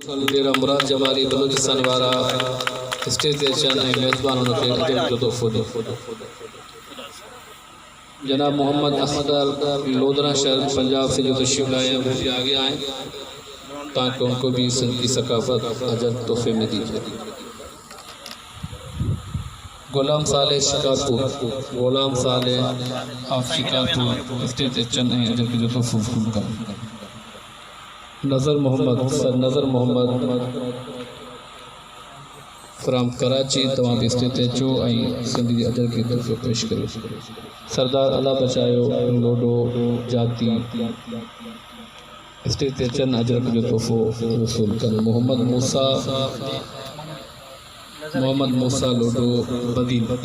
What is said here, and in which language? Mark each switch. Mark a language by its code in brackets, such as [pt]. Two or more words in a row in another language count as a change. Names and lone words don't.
[sd] डेरा मुराद जमाली बलूचिस्तान वारा स्टेज ते अचनि ऐं मेज़बाननि खे अजर जो तोहफ़ो ॾियो। [ur] جناب محمد اختر لودھرا شہر پنجاب سے جو تشریف لائے ہیں وہ بھی آگے آئیں تاکہ ان کو بھی سندھ کی ثقافت اجر تحفے میں دی جائے. [sd] गुलाम साले शिकारपुर, गुलाम साले ऑफ शिकारपुर स्टेज ते अचनि ऐं अजर जो तोहफ़ो करें। नज़र मोहम्मद फ्राम कराची तमाम भी स्टेज ते अचो ऐं सिंध जी अजर खे तोहफ़ो पेश करियो। सरदार अला बचायो लोडो जाती स्टेज ते अचनि अजर जो तोहफ़ो वसूल कनि। मोहम्मद मूसा लोडो बदीन।